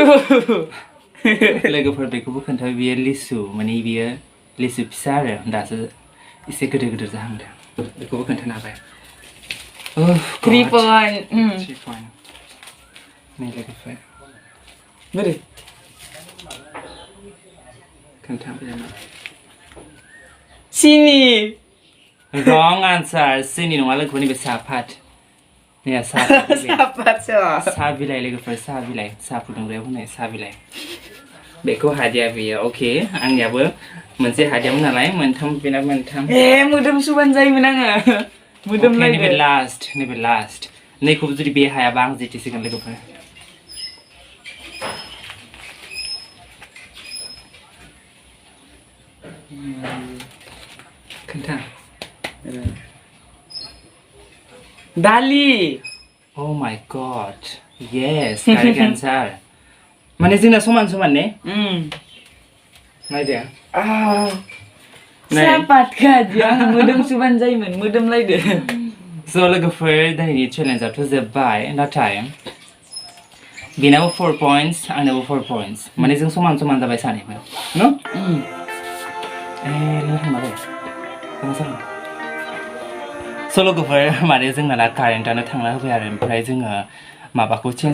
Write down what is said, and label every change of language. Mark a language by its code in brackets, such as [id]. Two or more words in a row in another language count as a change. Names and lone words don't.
[brx] लोगोफोर बेखौबो खोन्थाबाय बियो लिसु माने बियो लिसु फिसा आरो दासो एसे गिदिर गिदिर जाहांदों बेखौबो खोन्थानो हाबाय 3 point 3 point नै लोगोफोर बोरो खोन्थाबाय नामा सिनि [en] wrong answer [brx] सिनि नङा लोगोफोर नैबे साहापात नैया साहा बिलाइ लोगोफोर साहा बिलाइ साहा फुदुंग्रायाव होनाय साहा बिलाइ बेखौ हादिया बेयो अके आंनियाबो मोनसे हादियामोन नालाय मोनथाम बेना मोनथाम मोदोमसुबानो जायोमोन आङो मोदोमलायदो नैबे लास्ट नैखौबो जुदि बे हायाबा आं जितिसिगोन लोगोफोर खोन्था दालि [en] oh my god yes correct answer [brx] माने जोंना समान समान ने नायदो साहापात गादिया मोदोमसुबानो जायोमोन मोदोमलायदो स' लोगोफोर दिनैनि चेलेन्जआथ' जोब्बाय नाथाय बेनाबो 4 points आंनाबो 4 points माने जों समान समान जाबाय सानैबो न स' लोगोफोर माने जोंना दा कारेन्टआनो थांना होबाय आरो ओमफ्राय जोङो माबाखौ चेन्ज